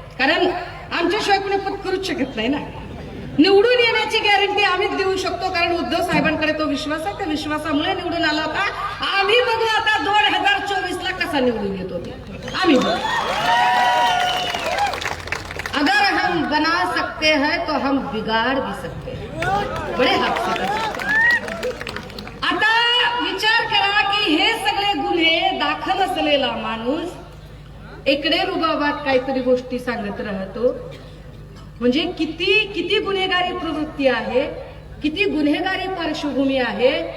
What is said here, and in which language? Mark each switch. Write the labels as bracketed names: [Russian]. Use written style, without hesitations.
[Marathi] कारण आमच्याशिवाय कुणी पद करूच शकत नाही ना. निवडून येण्याची गॅरंटी आम्हीच देऊ शकतो, कारण उद्धव साहेबांकडे तो विश्वास आहे. त्या विश्वासामुळे निवडून आला होता. आम्ही बघू आता 2024ला कसा निवडून येतो ते आम्ही बघू. [Hindi] अगर हम बना सकते हैं तो हम बिगाड़ भी सकते हैं. बड़े हक से. [Marathi] आता विचार करा की हे सगळे गुन्हे दाखल असलेला माणूस इकडे रुबाबात काहीतरी गोष्टी सांगत राहतो. म्हणजे किती किती गुन्हेगारी प्रवृत्ती आहे, किती गुन्हेगारी पार्श्वभूमी आहे.